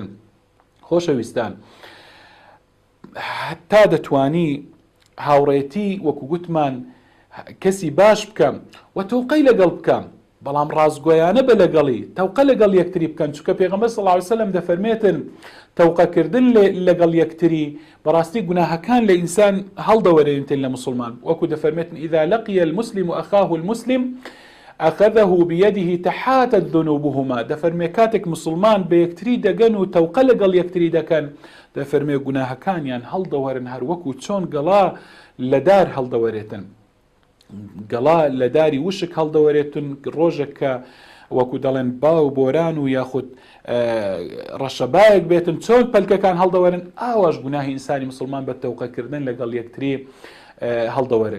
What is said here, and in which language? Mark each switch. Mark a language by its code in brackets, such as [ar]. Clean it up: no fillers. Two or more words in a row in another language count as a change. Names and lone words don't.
[ckb] خۆشەویستان، تا دەتوانی هاوڕێتی وەکو گوتمان کەسی باش بکەم و تەوقەی لەگەڵ بکەم، بەڵام ڕازگۆیانە بە لەگەڵی تەوقە لەگەڵ یەکتری بکەن، چونکە پێغەمبەر [ar] صلی الله علیه وسلم [ckb] دەفەرمێتن تەوقەکردن لەگەڵ یەکتری بەڕاستی گوناهەکان لە ئینسان هەڵدەوەرێنێتن لە مسلمان، وەکو دەفەرمێتن [ar] إذا لقي المسلم أخاه المسلم أخذه بيده تحاتت ذنوبهما. [ckb] دەفەرمێ کاتێک مسلمان بە یەکتری دەگەن و تەوقە لەگەڵ یەکتری دەکەن، دەفەرمێ گوناهەکانیان هەڵدەوەرن، هەر وەکو چۆن گەڵا لە دار هەڵدەوەرێتن، گەڵا لە داری وشک هەڵدەوەرێتن، ڕۆژێک کە وەکو دەڵێن باو بۆران و یاخود ڕەشەبایەک بێتن چۆن پەلکەکان هەڵدەوەرن، ئاواش گوناهی ئینسانی مسلمان بە تەوقەکردن لەگەڵ یەکتری هەڵدەوەرن.